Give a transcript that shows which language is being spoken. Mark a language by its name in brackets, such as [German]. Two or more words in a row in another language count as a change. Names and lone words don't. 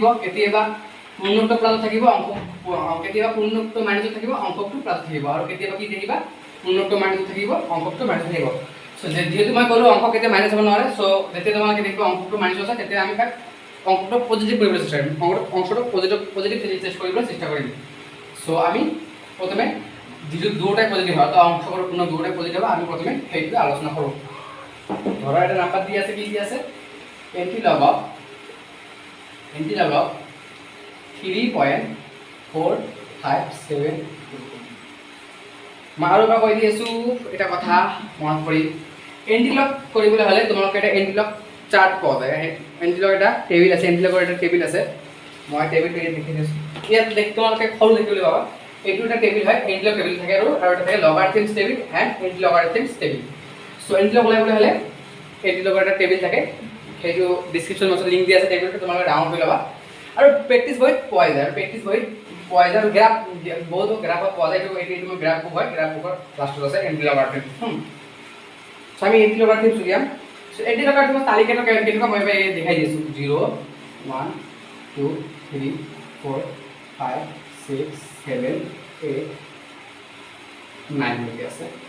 [Assamese] কেতিয়াবা পূৰ্ণকটো প্লাস থাকিব অংক কেতিয়াবা পূৰ্ণকটো মাইনাস থাকিব অংকটো প্লাস থাকিব আৰু কেতিয়াবা কি থাকিবা পূৰ্ণকটো মাইনাস থাকিব অংকটো মাইনাস থাকিব সো যেহেতু মই ক'লো অংক কেতিয়া মাইনাস হ'ব নোৱাৰে সো যেতিয়া তোমালোকে দেখিবা অংকটো মাইনাস আছে তেতিয়া আমি তাক অংকটো পজিটিভ কৰিবলৈ চেষ্টা কৰিম অংশটো পজিটিভ চেষ্টা কৰিবলৈ চেষ্টা কৰিম সো আমি প্ৰথমে যেটো দুটাই পজিটিভ হয় তো অংশকৰ কোনো দুটাই পজিটিভ আমি প্ৰথমে সেইটো আলোচনা কৰোঁ ধৰা এটা নাম্বাৰ দি আছে কি দি আছে [English] antilog of [Assamese] 3.457 মই আৰু এবাৰ কৈ দি আছো এটা কথা মনত কৰি এন্টিলগ কৰিবলৈ হ'লে তোমালোকে এটা [English] antilog chart [Assamese] পাওয়া যায় এন্টিলক এটা টেবিল আছে এন্টিলকৰ এটা টেবিল আছে মই [English] table page [Assamese] দেখি দিছো ইয়াত দেখি তোমালোকে খৰু দেখিবলৈ পাবা এইটো এটা টেবিল হয় [English] antilog table [Assamese] থাকে আৰু এটা থাকে [English] logarithms table and antilogarithms table [Assamese] সো এন্টিলক ওলাবলৈ হ'লে এন্টিলকৰ এটা টেবিল থাকে সেইটো [English] description box [Assamese] লিংক দিয়া আছে টেবিলটো তোমালোকে ডাউনলোড কৰি ল'বা আৰু প্ৰেক্টিছ বহিত পোৱা যায় আৰু প্ৰেক্টিছ বহিত পোৱা যায় আৰু গ্ৰাফ বহুত গ্ৰাফত পোৱা যায় এইটো মই [English] graph book [Assamese] হয় [English] graph book [Assamese] লাষ্টত আছে এন্টিলগাৰিথম সো আমি এন্টি লগাৰিথম উলিয়াম সো এন্টি লগাৰিথমৰ তালিকাটো কেনেকুৱা মই দেখাই দিছো 0 1 2 3 4 5 6 7 8 9 লৈকে আছে